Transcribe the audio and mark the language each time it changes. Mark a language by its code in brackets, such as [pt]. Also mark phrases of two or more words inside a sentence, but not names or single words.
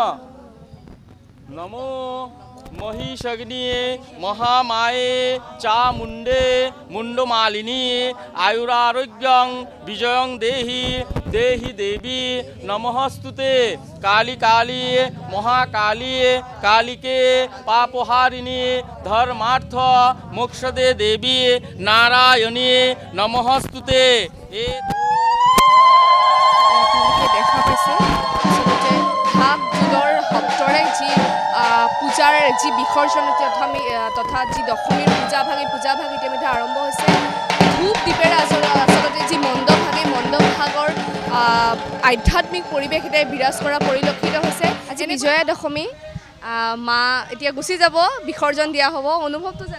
[sa] नमो महिषग्निये महामाये चामुंडे मुंडमालिनी आयुरारोग्यं विजयं देहि देहि देवी नमस्तुते काली काली महाकाली कालिके पापहारिणी धर्मार्थ मोक्षदे देवी नारायणी नमस्तुते [as] দেখা পাইছে আচলতে ঢাক ঢোলৰ শব্দৰে যি পূজাৰ যি বিসৰ্জন তথা যি দশমীৰ পূজা ভাগ ইতিমধ্যে আৰম্ভ হৈছে ধূপ দীপেৰে আচলতে যি মণ্ডপ ভাগ এই মণ্ডপ ভাগৰ আধ্যাত্মিক পৰিৱেশ এতিয়া বিৰাজ কৰা পৰিলক্ষিত হৈছে আজি বিজয়া দশমী মা এতিয়া গুচি যাব বিসৰ্জন দিয়া হ'ব অনুভৱটো জানিব